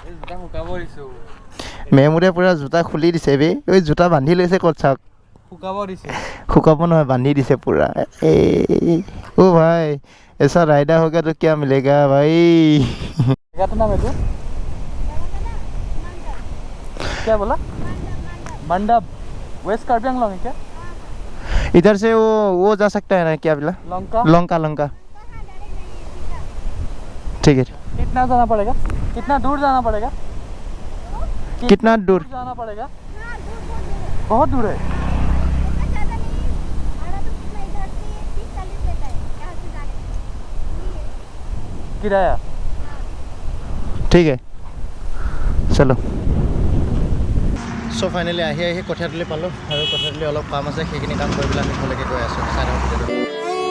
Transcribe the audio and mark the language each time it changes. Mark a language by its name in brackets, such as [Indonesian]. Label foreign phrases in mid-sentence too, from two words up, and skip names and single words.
[Assamese] মেমুৰে পূৰা জোতা খুলি দিছে বে ঐ জোতা বান্ধি লৈছে ক'ত চাওক শুকাব নহয় বান্ধি দিছে পূৰা এই অ' ভাই [Hindi] ऐसा राइडर होगा तो क्या मिलेगा भाई क्या बोला मंडप वेस्ट कार्बी आंगलोंग है क्या इधर से वो जा सकता है ना क्या बोला लंका ठीक है कितना जाना पड़ेगा कितना दूर जाना पड़ेगा कितना दूर जाना पड़ेगा बहुत दूर है किराया ठीक है चलो [Assamese] চ' ফাইনেলি আহি কঠীয়াতলি পালোঁ আৰু কঠীয়াতলি অলপ কাম আছে সেইখিনি কাম কৰি পেলাই আমি ঘৰলৈকে গৈ আছোঁ চাই থাকক ভিডিঅ'টো